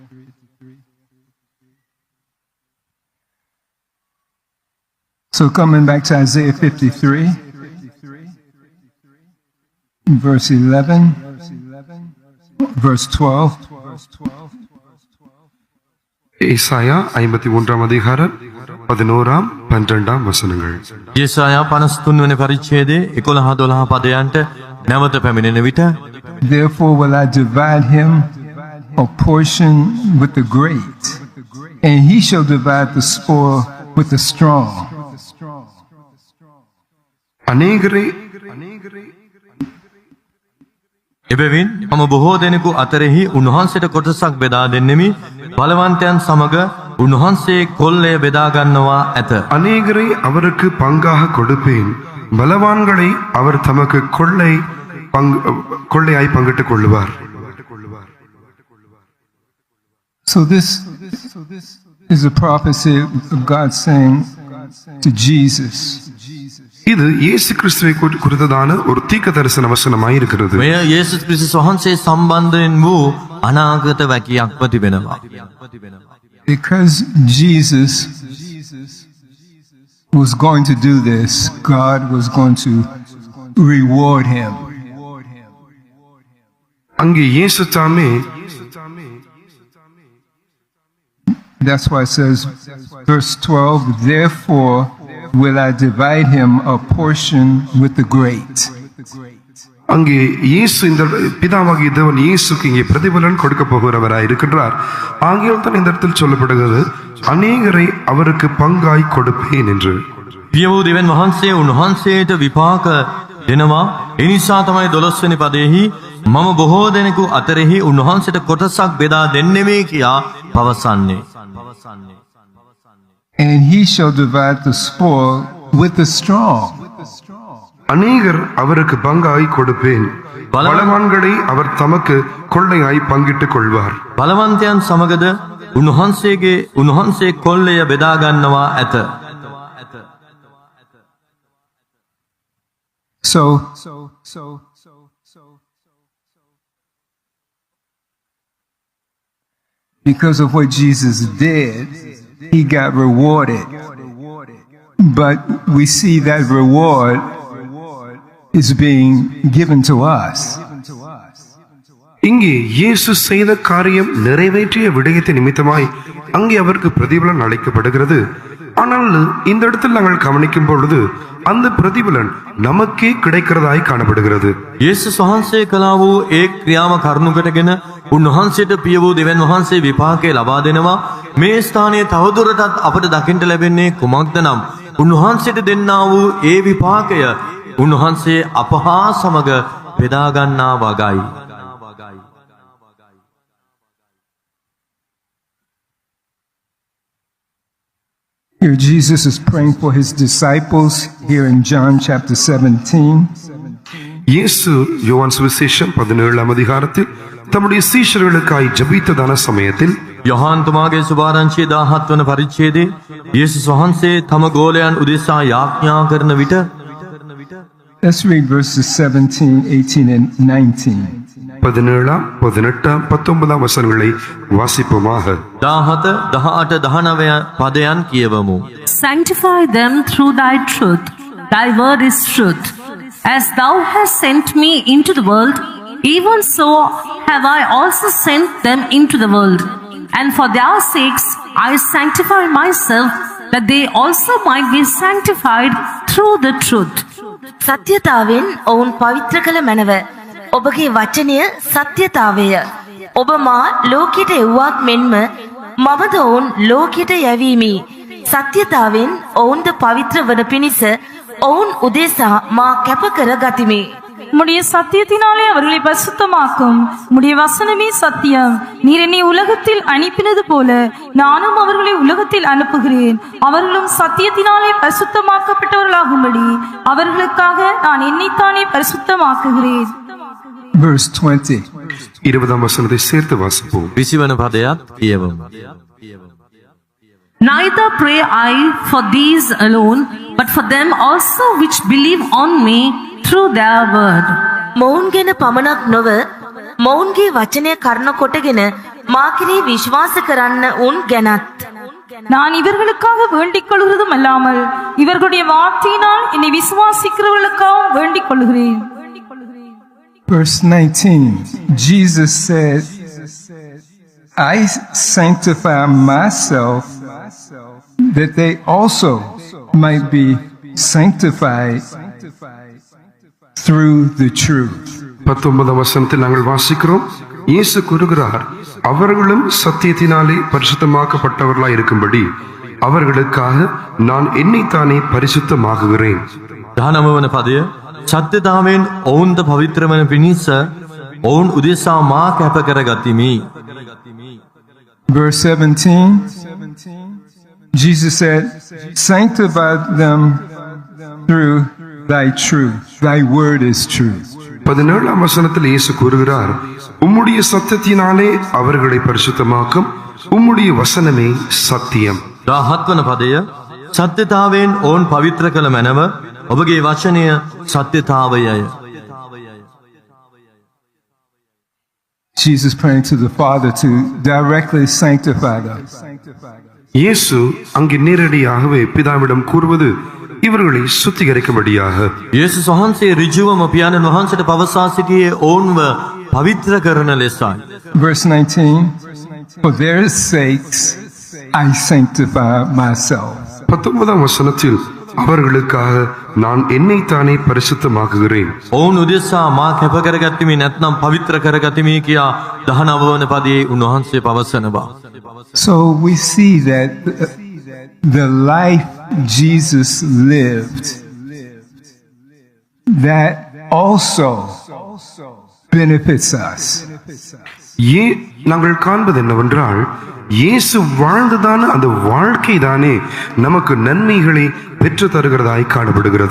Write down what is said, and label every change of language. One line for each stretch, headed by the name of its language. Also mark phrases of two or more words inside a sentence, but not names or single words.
English: So coming back to Isaiah 53, verse 11, verse 12.
Tamil: ஏசாயா 51 அதிகாரம் 11 12 வசனங்கள்.
Sinhala: යෙසායා 53 වෙනි පරිච්ඡේදයේ 11 12 පදයන්ට නැවත පැමිණෙන විට
English: Therefore will I divide him a portion with the great, and he shall divide the spoil with the strong.
Tamil: අනේකරේ
Sinhala: එබැවින් මම බොහෝ දෙනෙකු අතරෙහි උන්වහන්සේට කොටසක් බෙදා දෙන්නෙමි. බලවන්තයන් සමග උන්වහන්සේ කොල්ලය බෙදා ගන්නවා ඇත.
Tamil: அநேகரை அவருக்கு பங்காக கொடுப்பேன், பலவான்களை அவர் தமக்கு கொள்ளையாய் பங்கிட்டுக் கொள்ளுவார்.
English: So this is a prophecy of God saying to Jesus,
Tamil: இது இயேசு கிறிஸ்துவை குறித்ததான ஒரு தீர்க்க தரிசன வசனமாய் இருக்கிறது.
Sinhala: මෙය යේසුස් ක්‍රිස්තුස් වහන්සේ සම්බන්ධයෙන් වූ අනාගත වැකියක්ව තිබෙනවා.
English: because Jesus was going to do this, God was going to reward him.
Tamil: அங்கே இயேசு தாமே,
English: That's why it says, verse 12, therefore will I divide him a portion with the great.
Tamil: அங்கே இயேசு இந்த பிதாவாகிய தேவன் இயேசுக்கு இங்கே பிரதிபலன் கொடுக்க போகிறவராய் இருக்கின்றார். ஆகியால் தான் இந்த இடத்தில் சொல்லப்படுகிறது, அநேகரை அவருக்கு பங்காய் கொடுப்பேன் என்று.
Sinhala: පිය වූ දෙවියන් වහන්සේ උන්වහන්සේට විපාක දෙනවා. ඒ නිසා තමයි 12 වෙනි පදයේහි මම බොහෝ දෙනෙකු අතරෙහි උන්වහන්සේට කොටසක් බෙදා දෙන්නෙමි කියා පවසන්නේ.
English: And he shall divide the spoil with the strong.
Tamil: அநேகர் அவருக்கு பங்காய் கொடுப்பேன், பலவான்களை அவர் தமக்கு கொள்ளையாய் பங்கிட்டுக் கொள்வார்.
Sinhala: බලවන්තයන් සමගද උන්වහන්සේ කොල්ලය බෙදා ගන්නවා ඇත.
English: So because of what Jesus did, he got rewarded. But we see that reward is being given to us.
Tamil: இங்கே இயேசு செய்த காரியம் நிறைவேற்றிய விடயத்தை நிமித்தமாய் அங்கே அவருக்கு பிரதிபலன் அளிக்கப்படுகிறது. ஆனால் இந்த இடத்தில் நாங்கள் கவனிக்கும் பொழுது அந்த பிரதிபலன் நமக்கே கிடைக்கிறதாய் காணப்படுகிறது.
Sinhala: යේසුස් වහන්සේ කළා වූ ඒ ක්‍රියාව කරුණුකටගෙන උන්වහන්සේට පිය වූ දෙවියන් වහන්සේ විපාකය ලබා දෙනවා. මේ ස්ථානයේ තවදුරටත් අපට දකින්න ලැබෙන්නේ කුමක්ද නම් උන්වහන්සේට දෙන්නා වූ ඒ විපාකය උන්වහන්සේ අපහා සමග බෙදා ගන්නා වගයි.
English: Here Jesus is praying for his disciples here in John chapter 17.
Tamil: இயேசு யோவான் சுவிசேஷம் 17 அதிகாரத்தில் தம்முடைய சீஷர்களுக்காய் ஜெபித்ததான சமயத்தில்
Sinhala: යොහාන් තුමාගේ සුභාරංචියේ 17 වන පරිච්ඡේදයේ යේසුස් වහන්සේ තම ගෝලයන් උදෙසා යාඥා කරන විට
English: Let's read verses 17, 18, and 19.
Tamil: 17, 18, 19 வசனங்களை வாசிப்போமாக.
Sinhala: 17, 18, 19 පදයන් කියවමු.
English: Sanctify them through thy truth. Thy word is truth. As thou hast sent me into the world, even so have I also sent them into the world. And for their sakes I sanctify myself, that they also might be sanctified through the truth.
Sinhala: සත්‍යතාවෙන් ඔවුන් පවිත්‍ර කළ මැනව. ඔබගේ වචනය සත්‍යතාවය. ඔබ මා ලෝකයට එව්වාක් මෙන්ම මමද ඔවුන් ලෝකයට යැවීමි. සත්‍යතාවෙන් ඔවුන්ද පවිත්‍ර වන පිණිස ඔවුන් උදෙසා මා කැප කර ගතිමි.
Tamil: உம்முடைய சத்தியத்தினாலே அவர்களை பரிசுத்தமாக்கும். உம்முடைய வசனமே சத்தியம். நீர் என்னை உலகத்தில் அனுப்பினது போல நானும் அவர்களை உலகத்தில் அனுப்புகிறேன். அவர்களும் சத்தியத்தினாலே பரிசுத்தமாக்கப்பட்டவர்களாகும்படி அவர்களுக்காக நான் என்னைத்தானே பரிசுத்தமாக்குகிறேன்.
English: Verse 20.
Tamil: 20ஆம் வசனத்தை சேர்த்து வாசிப்போம்.
Sinhala: 20 වන පදයත් කියවමු.
English: Neither pray I for these alone, but for them also which believe on me through their word.
Sinhala: මොවුන් ගැන පමණක් නොව මොවුන්ගේ වචනය කරන කොටගෙන මා කෙරෙහි විශ්වාස කරන්න උන් ගැනත්.
Tamil: நான் இவர்களுக்காக வேண்டிக் கொள்கிறதும் அல்லாமல் இவர்களுடைய வார்த்தையினால் என்னை விசுவாசிக்கிறவர்களுக்காக வேண்டிக் கொள்கிறேன்.
English: Verse 19. Jesus said, I sanctify myself that they also might be sanctified through the truth.
Tamil: 19ஆம் வசனத்தில் நாங்கள் வாசிக்கிறோம், இயேசு கூறுகிறார், அவர்களும் சத்தியத்தினாலே பரிசுத்தமாக்கப்பட்டவர்களாய் இருக்கும்படி அவர்களுக்காக நான் என்னைத்தானே பரிசுத்தமாக்குகிறேன்.
Sinhala: 19 වන පදය සත්‍යතාවෙන් ඔවුන්ද පවිත්‍ර වන පිණිස ඔවුන් උදෙසා මා කැප කර ගතිමි.
English: Verse 17. Jesus said, sanctify them through thy truth. Thy word is truth.
Tamil: 17ஆம் வசனத்தில் இயேசு கூறுகிறார், உம்முடைய சத்தியத்தினாலே அவர்களை பரிசுத்தமாக்கும், உம்முடைய வசனமே சத்தியம்.
Sinhala: 17 වන පදය සත්‍යතාවෙන් ඔවුන් පවිත්‍ර කළ මැනව ඔබගේ වචනය සත්‍යතාවයයි.
English: Jesus praying to the Father to directly sanctify them.
Tamil: இயேசு அங்கே நேரடியாகவே பிதாவிடம் கூறுவது இவர்களை சுத்திகரிக்கும்படியாக.
Sinhala: යේසුස් වහන්සේ ඍජුවම පියාණන් වහන්සේට පවසා සිටියේ ඔවුන්ව පවිත්‍ර කරන ලෙසයි.
English: Verse 19. For their sakes I sanctify myself.
Tamil: 19ஆம் வசனத்தில் அவர்களுக்காக நான் என்னைத்தானே பரிசுத்தமாக்குகிறேன்.
Sinhala: ඔවුන් උදෙසා මා කැප කරගත්තිමි නැත්නම් පවිත්‍ර කරගතිමි කියා 19 වන පදයේ උන්වහන්සේ පවසනවා.
English: So we see that the life Jesus lived, that also benefits us.
Tamil: நாங்கள் காண்பது என்னவென்றால், இயேசு வாழ்ந்ததான அந்த வாழ்க்கை தானே நமக்கு நன்மைகளை பெற்று தருகிறதாய் காணப்படுகிறது.